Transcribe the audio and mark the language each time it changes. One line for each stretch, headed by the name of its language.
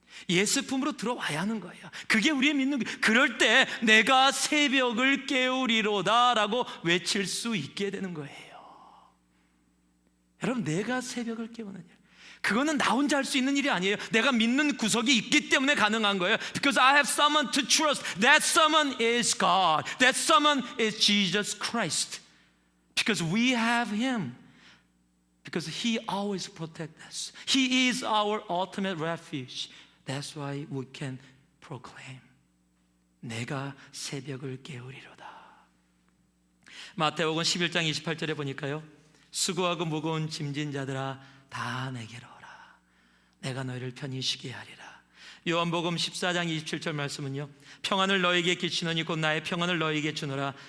Korean: 예수 품으로 들어와야 하는 거예요. 그게 우리의 믿는 구석. 그럴 때 내가 새벽을 깨우리로다 라고 외칠 수 있게 되는 거예요. 여러분, 내가 새벽을 깨우는 일, 그거는 나 혼자 할 수 있는 일이 아니에요. 내가 믿는 구석이 있기 때문에 가능한 거예요.
English: Because I have someone to trust. That someone is God. That someone is Jesus Christ. Because we have Him. Because He always protects us. He is our ultimate refuge. That's why we can proclaim.
Korean: 내가 새벽을 깨우리로다. 마태복음 11장 28절에 보니까요, 수고하고 무거운 짐진 자들아 다 내게로 오라. 내가 너희를 편히 쉬게 하리라. 요한복음 14장 27절 말씀은요, 평안을 너에게 끼치노니 곧 나의 평안을 너에게 주노라.